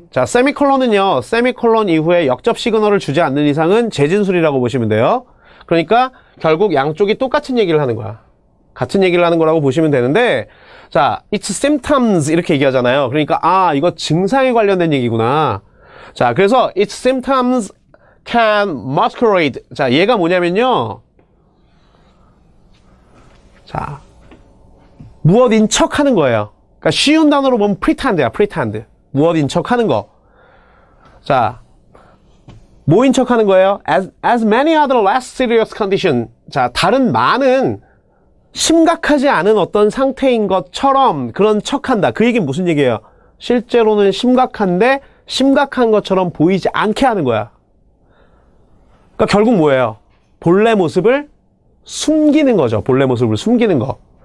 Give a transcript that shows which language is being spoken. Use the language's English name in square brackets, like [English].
[Korean] 자, 세미콜론은요, 세미콜론 이후에 역접 시그널을 주지 않는 이상은 재진술이라고 보시면 돼요. 그러니까 결국 양쪽이 똑같은 얘기를 하는 거야. 같은 얘기를 하는 거라고 보시면 되는데, 자, [English] it's symptoms [Korean] 이렇게 얘기하잖아요. 그러니까 아, 이거 증상에 관련된 얘기구나. 자, 그래서 [English] its symptoms can masquerade. [Korean] 자, 얘가 뭐냐면요. 자, 무엇인 척 하는 거예요. 그러니까 쉬운 단어로 보면 pretend야, pretend. 무엇인 척 하는 거. 자, 뭐인 척 하는 거예요? [English] As many other less serious condition. [Korean] 자, 다른 많은 심각하지 않은 어떤 상태인 것처럼 그런 척 한다. 그 얘기는 무슨 얘기예요? 실제로는 심각한데 심각한 것처럼 보이지 않게 하는 거야. 그러니까 결국 뭐예요? 본래 모습을 숨기는 거죠. 본래 모습을 숨기는 거.